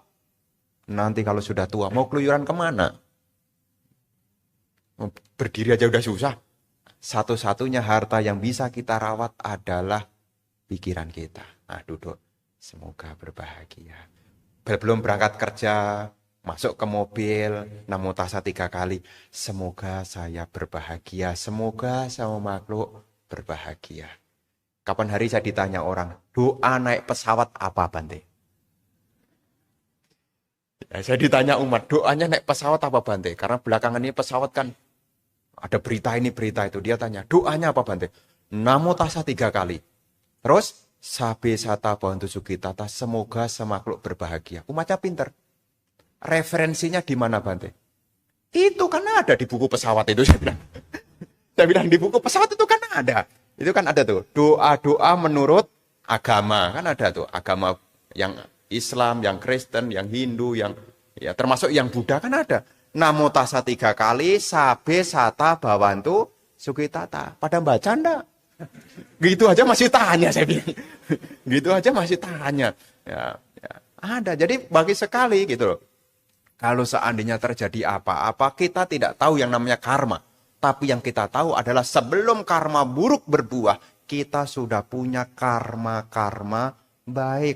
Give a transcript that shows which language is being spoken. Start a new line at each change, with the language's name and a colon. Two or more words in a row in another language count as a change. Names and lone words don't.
Indonesian: Nanti kalau sudah tua, mau keluyuran kemana? Berdiri aja udah susah. Satu-satunya harta yang bisa kita rawat adalah pikiran kita. Nah, duduk. Semoga berbahagia. Belum berangkat kerja, masuk ke mobil,
Pali: namo tassa
Indonesian: 3 kali. Semoga saya berbahagia. Semoga sama makhluk berbahagia. Kapan hari saya ditanya orang, doa naik pesawat apa Bante? Ya, saya ditanya umat, doanya naik pesawat apa Bante? Karena belakangan ini pesawat kan ada berita ini, berita itu. Dia tanya, doanya apa Bante?
Pali: Namo tassa
Indonesian: 3 kali. Terus,
Pali: sabe sata bhavantu sukhitata,
Indonesian: semoga semakhluk berbahagia. Umatnya pinter. Referensinya di mana Bante? Itu kan ada di buku pesawat itu, saya bilang. Saya bilang, di buku pesawat itu kan ada. Itu kan ada tuh, doa-doa menurut agama. Kan ada tuh, agama yang Islam, yang Kristen, yang Hindu, yang ya termasuk yang Buddha kan ada.
Pali: Namo tassa 3 kali, sabe sata bhavantu sukhitata.
Indonesian: Pada baca enggak? Gitu aja masih tanya, saya bilang. Gitu aja masih tanya. Ya, ada. Jadi bagi sekali gitu loh. Kalau seandainya terjadi apa-apa, kita tidak tahu yang namanya karma. Tapi yang kita tahu adalah sebelum karma buruk berbuah, kita sudah punya karma-karma baik.